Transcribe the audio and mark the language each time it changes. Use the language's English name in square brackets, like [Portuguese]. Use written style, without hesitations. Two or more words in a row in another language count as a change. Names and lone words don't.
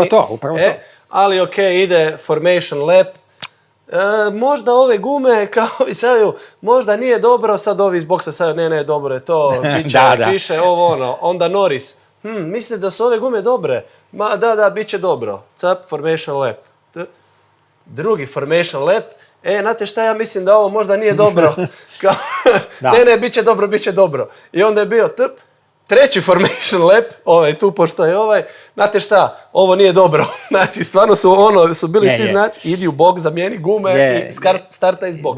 [Croatian] Upravo to. Ali ide [English] formation lap, [Croatian] možda ove gume, kao i saju, možda nije dobro, sad ovi iz boksa saju, ne, dobro je to, bit će kiše, onda Norris. Mislite da su ove gume dobre? Da, bit će dobro. [English] Cap, formation lap. Drugi formation lap. [Croatian] Znate šta, ja mislim da ovo možda nije dobro. Ne, bit će dobro. I onda je bio treći [English] formation lap, [Croatian] tu pošto je znate šta, ovo nije dobro. Znači, stvarno su bili svi znaci, idi u bok, zamijeni gume i starta iz boksa.